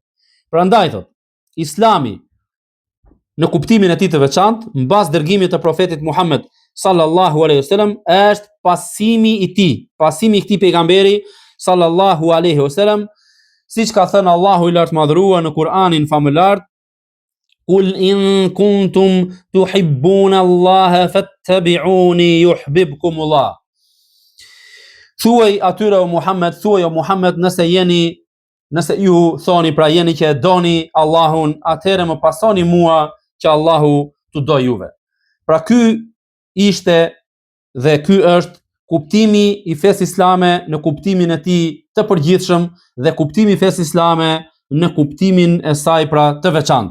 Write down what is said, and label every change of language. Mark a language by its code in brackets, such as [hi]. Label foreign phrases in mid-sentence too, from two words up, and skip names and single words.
[sq] Prandaj thot, Islami në kuptimin e tij të veçantë, mbas dërgimit të profetit Muhammed [ar] صلى الله عليه وسلم, [sq] është pasimi i tij, pasimi i këtij pejgamberi sallallahu alaihi wasallam, siç ka thënë Allahu i lartëmadhëruar në Kur'anin famëlar, [ar] قل إن كنتم تحبون الله فاتبعوني يحببكم الله. [sq] Thuaj atyre o Muhammed, nëse ju thoni, pra jeni që e doni Allahun, atëherë më pasoni mua që Allahu t'u do juve. Pra ky ishte dhe ky është kuptimi i fesë islame në kuptimin e tij të përgjithshëm dhe kuptimi i fesë islame në kuptimin e saj pra të veçantë.